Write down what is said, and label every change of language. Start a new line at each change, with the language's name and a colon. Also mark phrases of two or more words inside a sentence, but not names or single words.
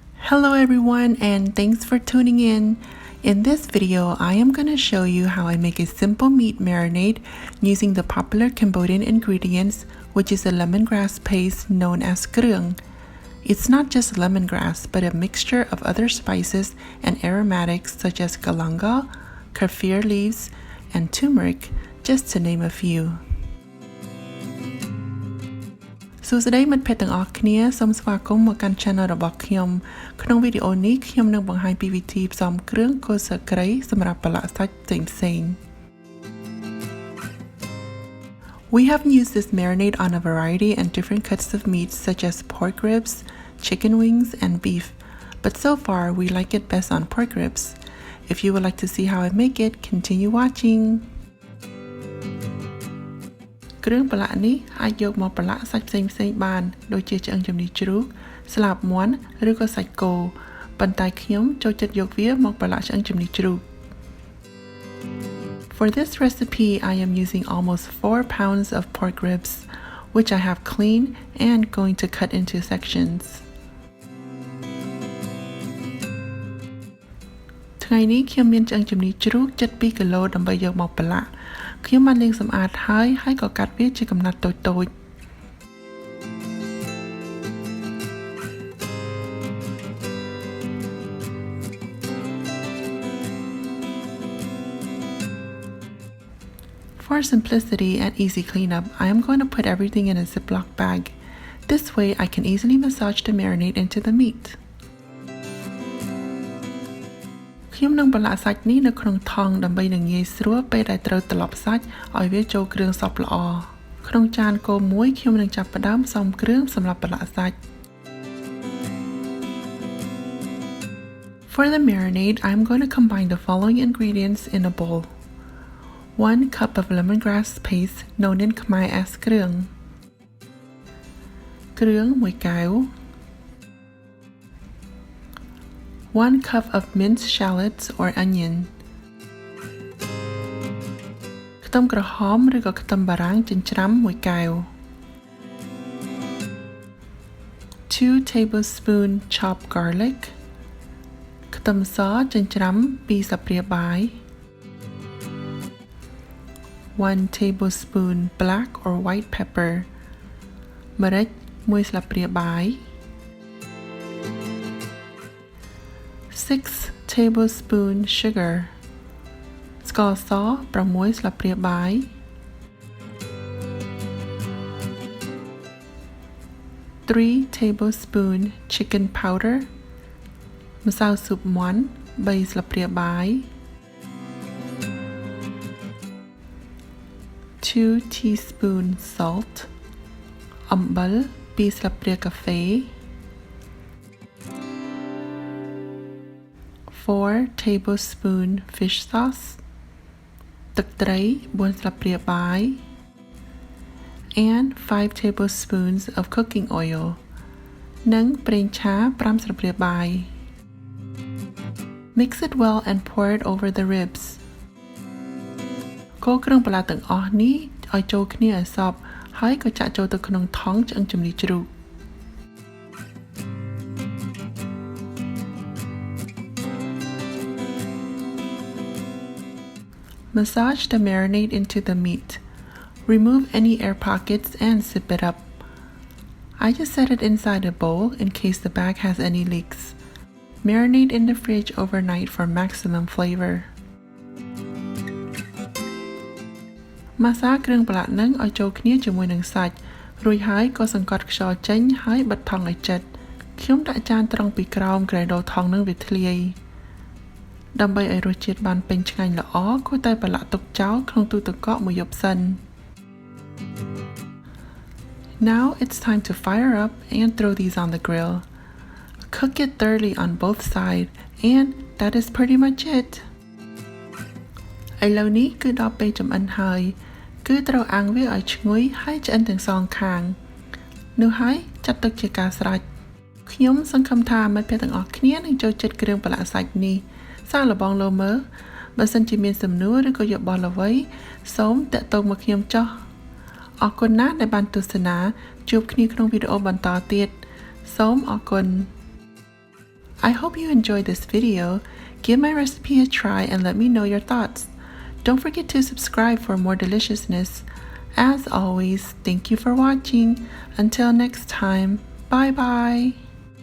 English: Hello everyone and thanks for tuning in. In this video, I am going to show you how I make a simple meat marinade using the popular Cambodian ingredients, which is a lemongrass paste known as Kroeung. It's not just lemongrass, but a mixture of other spices and aromatics such as galangal, kaffir leaves, and turmeric, just to name a few.
Khmer: សួស្តីមិត្តភ័ក្តិទាំងអស់គ្នាសូមស្វាគមន៍មកកាន់ Channel របស់ខ្ញុំក្នុងវីដេអូនេះខ្ញុំនឹងបង្ហាញពីវិធីផ្សំគ្រឿងគល់ស្លឹកគ្រៃសម្រាប់ប្រឡាក់សាច់ផ្សេងៗ
English: We have used this marinade on a variety and different cuts of meat such as pork ribs, chicken wings, and beef, but so far we like it best on pork ribs. If you would like to see how I make it, continue watching.
Khmer: គ្រឿងប្រឡាក់នេះអាចយកមកប្រឡាក់សាច់ផ្សេងៗបានដូចជាឆ្អឹងជំនីជ្រូក ស្លាបមាន់ឬក៏សាច់គោប៉ុន្តែខ្ញុំចូលចិត្តយកវាមកប្រឡាក់ឆ្អឹងជំនីជ្រូក
English: For this recipe, I am using almost 4 pounds of pork ribs, which I have cleaned and going to cut into sections.
Khmer: ថ្ងៃនេះខ្ញុំមានឆ្អឹងជំនីជ្រូកជិត 2 គីឡូដើម្បីយកមកប្រឡាក់ ខ្ញុំបានលាងសម្អាតហើយក៏កាត់វាជាកំណាត់តូចៗ
English: For simplicity and easy cleanup, I am going to put everything in a Ziploc bag. This way I can easily massage the marinade into the meat.
Khmer: ខ្ញុំនឹងប្រឡាក់សាច់នេះនៅក្នុងថង់ដើម្បីនឹងងាយស្រួលពេលដែលត្រូវត្រឡប់សាច់ឲ្យវាចូលគ្រឿងសព្វល្អក្នុងចានគោមួយខ្ញុំនឹងចាប់ផ្ដើមផ្សំគ្រឿងសម្រាប់ប្រឡាក់សាច់
English: For the marinade, I am going to combine the following ingredients in a bowl. 1 cup of lemongrass paste known in Khmer as Kroeung.
Khmer: គ្រឿង1កែវ
English: 1 cup of minced shallots or onion.
Khmer: ខ្ទឹមក្រហមឬក៏ខ្ទឹមបារាំងចិញ្ច្រាំ1កែវ
English: 2 tablespoons chopped garlic.
Khmer: ខ្ទឹមសចិញ្ច្រាំ2ស្លាបព្រាបាយ
English: 1 tablespoon black or white pepper.
Khmer: ម្រេច1ស្លាបព្រាបាយ
English: 6 tablespoon sugar.
Khmer: ស្ករស6ស្លាបព្រាបាយ
English: 3 tablespoon chicken powder.
Khmer: ម្សៅស៊ុបមាន់3ស្លាបព្រាបាយ
English: 2 teaspoon salt.
Khmer: អំបិល2ស្លាបព្រាកាហ្វេ
English: 4 tablespoon fish sauce.
Khmer: ទឹកត្រី4ស្លាបព្រាបាយ
English: and 5 tablespoons of cooking oil.
Khmer: និងប្រេងឆា5ស្លាបព្រាបាយ
English: Mix it well and pour it over the ribs.
Khmer: កូរគ្រឿងប្រឡាក់ទាំងអស់នេះឲ្យចូលគ្នាឲ្យសព្វហើយក៏ចាក់ចូលទៅក្នុងថង់ឆ្អឹងជំនីជ្រូក
English: Massage the marinade into the meat. Remove any air pockets and zip it up. I just set it inside a bowl in case the bag has any leaks. Marinate in the fridge overnight for maximum flavor.
Khmer: ម៉ាសាគ្រឿងប្រឡាក់នឹងឲ្យចូលគ្នាជាមួយនឹងសាច់រួចហើយក៏សង្កត់ខ្យល់ចេញហើយបិទថង់ឲ្យជិតខ្ញុំដាក់ចានត្រង់ពីក្រោមក្រែដូថង់នឹងវាធ្លាយ ដើម្បីឲ្យរសជាតិបានពេញឆ្ងាញ់ល្អគួរតែប្រឡាក់ទុកចោលក្នុងទូទឹកកកមួយយប់សិន
English: Now it's time to fire up and throw these on the grill. Cook it thoroughly on both sides and that is pretty much it.
Khmer: ឥឡូវនេះគឺដល់ពេលចម្អិនហើយគឺត្រូវអាំងវាឲ្យឈ្ងុយហើយឆ្អិនទាំងសងខាងនោះហើយចាត់ទុកជាការស្រេចខ្ញុំសង្ឃឹមថាមិត្តភ័ក្តិទាំងអស់គ្នានឹងចូលចិត្តគ្រឿងប្រឡាក់សាច់នេះ សាកល្បងលោមើលបើសិនជាមានសំណួរឬក៏យោបល់អ្វីសូមតាក់ទងមកខ្ញុំចុះអរគុណណាស់ដែលបានទស្សនាជួបគ្នាក្នុងវីដេអូបន្តទៀតសូមអរគុណ
English: I hope you enjoyed this video. Give my recipe a try and let me know your thoughts. Don't forget to subscribe for more deliciousness. As always, thank you for watching. Until next time, bye bye.